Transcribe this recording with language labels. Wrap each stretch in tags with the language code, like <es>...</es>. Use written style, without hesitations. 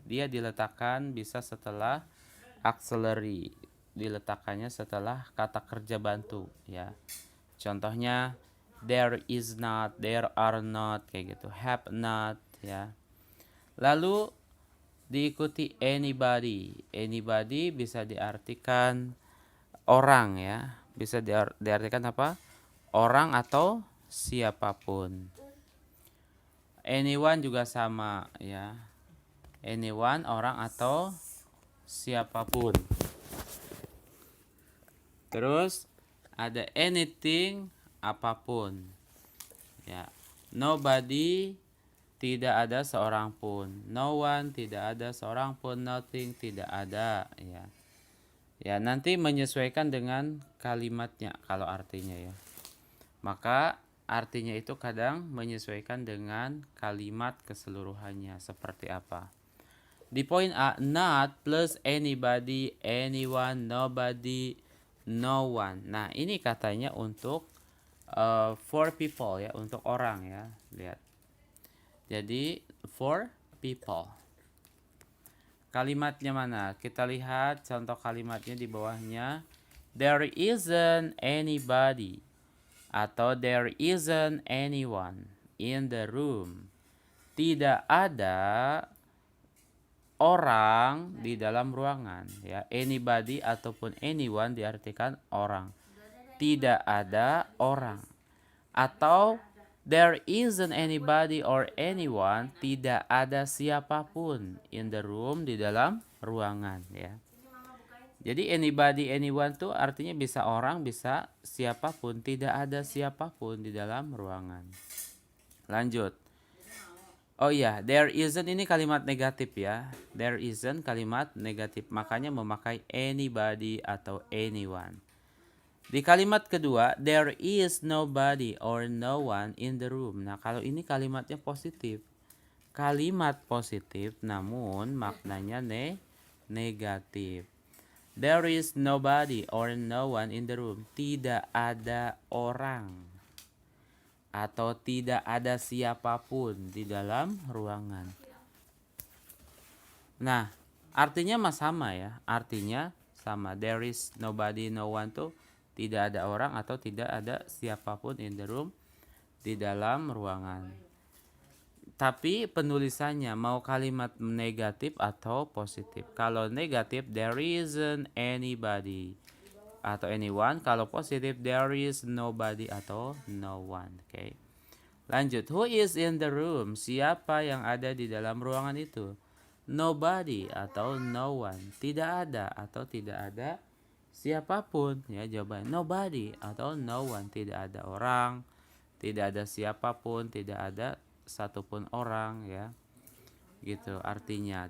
<id>Dia diletakkan bisa setelah auxiliary, diletakkannya setelah kata kerja bantu ya.</id> <en>Contohnya there is not, there are not kayak gitu, have not ya.</en> <id>Lalu diikuti anybody. Anybody bisa diartikan orang ya. Bisa diartikan apa? Orang atau siapapun. Anyone juga sama ya. Anyone, orang atau siapapun. Terus ada anything, apapun. Ya. Nobody, tidak ada seorang pun. No one, tidak ada seorang pun. Nothing, tidak ada ya. Ya, nanti menyesuaikan dengan kalimatnya kalau artinya ya. Maka artinya itu kadang menyesuaikan dengan kalimat keseluruhannya seperti apa.</id> <en>Di poin A, not plus anybody, anyone, nobody, no one.</en> <id>Nah, ini katanya untuk</id> <en>for people</en> <id>ya, untuk orang ya. Lihat. Jadi</id> <en>for people.</en> <id>Kalimatnya mana? Kita lihat contoh kalimatnya di bawahnya.</id> <en>There isn't anybody atau there isn't anyone in the room.</en> <id>Tidak ada orang di dalam ruangan ya. Anybody ataupun anyone diartikan orang. Tidak ada orang. Atau</id> <en>there isn't anybody or anyone,</en> <id>tidak ada siapapun</id> <en>in the room,</en> <id>di dalam ruangan ya. Jadi anybody, anyone tuh artinya bisa orang, bisa siapapun, tidak ada siapapun di dalam ruangan. Lanjut. Oh iya, there isn't ini kalimat negatif ya. There isn't kalimat negatif, makanya memakai anybody atau anyone. Di kalimat kedua,</id> <en>there is nobody or no one in the room.</en> <id>Nah, kalau ini kalimatnya positif. Kalimat positif namun maknanya negatif.</id> <en>There is nobody or no one in the room.</en> <id>Tidak ada orang atau tidak ada siapapun di dalam ruangan. Nah, artinya sama ya. Artinya sama. There is nobody, no one tuh tidak ada orang atau tidak ada siapapun</id> <en>in the room,</en> <id>di dalam ruangan. Tapi penulisannya mau kalimat negatif atau positif.</id> <en>Kalau negatif, there isn't anybody atau anyone. Kalau positif, there is nobody atau no one. Okay.</en> <id>Lanjut,</id> <en>who is in the room?</en> <id>Siapa yang ada di dalam ruangan itu? Nobody atau no one. Tidak ada atau tidak ada siapapun ya, jawabannya nobody atau no one. Tidak ada orang, tidak ada siapapun, tidak ada satupun orang ya, gitu artinya.</id>